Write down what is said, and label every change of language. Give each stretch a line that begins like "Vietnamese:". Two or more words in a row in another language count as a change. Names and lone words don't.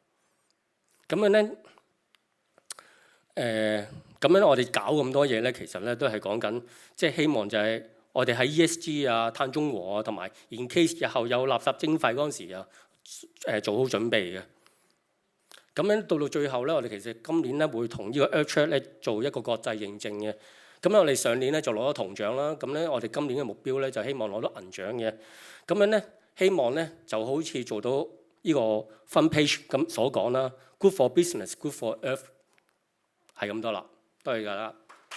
Cantonese: 咁樣咧咁樣我哋搞咁多嘢咧，其實咧都係講緊，即係希望就係我哋喺 ESG 啊、碳中和啊，同埋
English: in case
Cantonese: 日後有垃圾徵費嗰陣時啊，做好準備嘅。咁樣到最後咧，我哋其實今年咧會同呢個 EarthCheck 咧做一個國際認證嘅。咁我哋上年咧就攞咗銅獎啦。咁咧我哋今年嘅目標咧就希望攞到銀獎嘅。咁樣咧希望咧就好似做到呢個
English: front page
Cantonese: 咁所講啦，
English: Good for business, good for earth，
Cantonese: 係咁多啦。多謝大家。